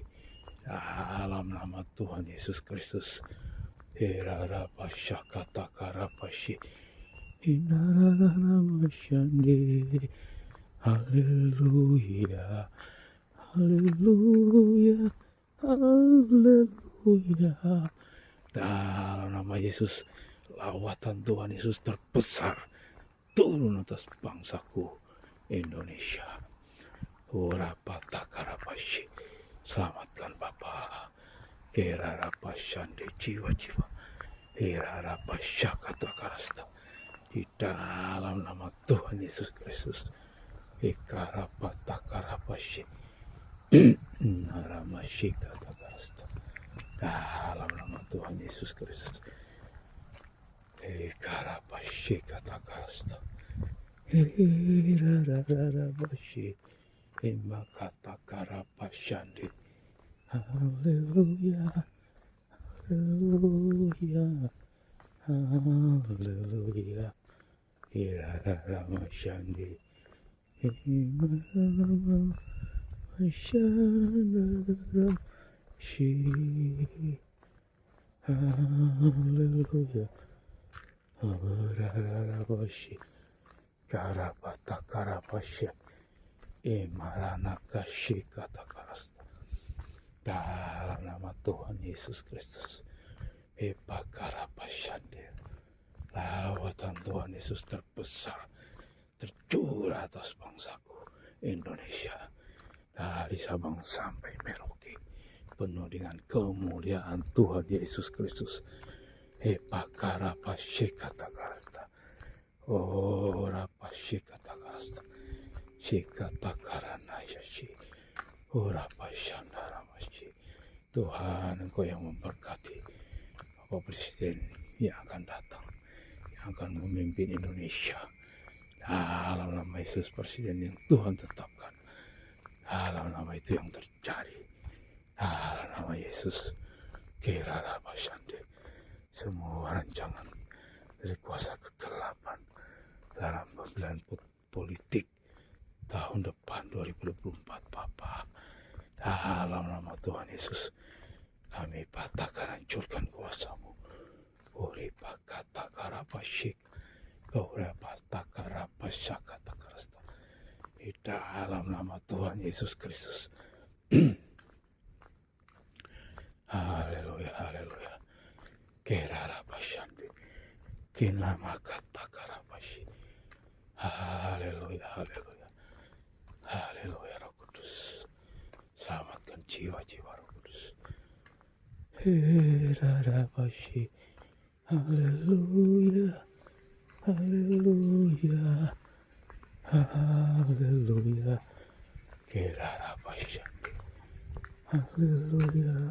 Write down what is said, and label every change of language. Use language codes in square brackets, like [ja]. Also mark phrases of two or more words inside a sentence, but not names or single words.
[id] Dalam nama Tuhan Yesus Kristus. Herarapashakatakarapasi. Hinarararamasandi. Haleluya. Haleluya. Haleluya. Dalam nama Yesus. Lawatan Tuhan Yesus terbesar. Turun atas bangsaku Indonesia. Urapatakarapasi. Selamatkan Bapa. Kerarapashande jiwa-jiwa. Herarapashakatakarasta. Di dalam nama Tuhan Yesus Kristus. Ikarapatakarapasi. Naramashikatakarasta. Dalam nama Tuhan Yesus Kristus. Ikarapashikatakarasta. Hirarararabashi. Imakatakarapashande. Haleluya. Haleluya. Haleluya. Hirarararamashande. Himararamashandarashi. Haleluya. Harararabashi. Karapatakarapasya. Maranakashikatakarasta. Dalam nama Tuhan Yesus Kristus. Epakarapashande. Lawatan Tuhan Yesus terbesar tercurah atas bangsaku Indonesia. Dari Sabang sampai Merauke. Penuh dengan kemuliaan Tuhan Yesus Kristus. Epakarapashikatakarasta. Oh, rapashikatakarasta. Shikatakaranayashi. Urapashandaramashi. Tuhan, Engkau yang memberkati Bapak Presiden yang akan datang, yang akan memimpin Indonesia. Dalam nama Yesus, Presiden yang Tuhan tetapkan. Dalam nama itu yang terjadi. Dalam nama Yesus. Kirarapashande. Semua rancangan dari kuasa kegelapan dalam pemilihan politik tahun depan 2024 Bapa. Dalam nama Tuhan Yesus kami patahkan, hancurkan kuasa-Mu. Uri pakata karapashik, uri pataka rapashakata karasta. Di dalam nama Tuhan Yesus Kristus. Haleluya, haleluya. Kerarapashandi, kinamakata karapashi. Haleluya, haleluya. Haleluya, Roh Kudus. Selamatkan jiwa-jiwa Roh Kudus. Kerarapashi. Haleluya, haleluya, haleluya. Kerarapashandi. Haleluya.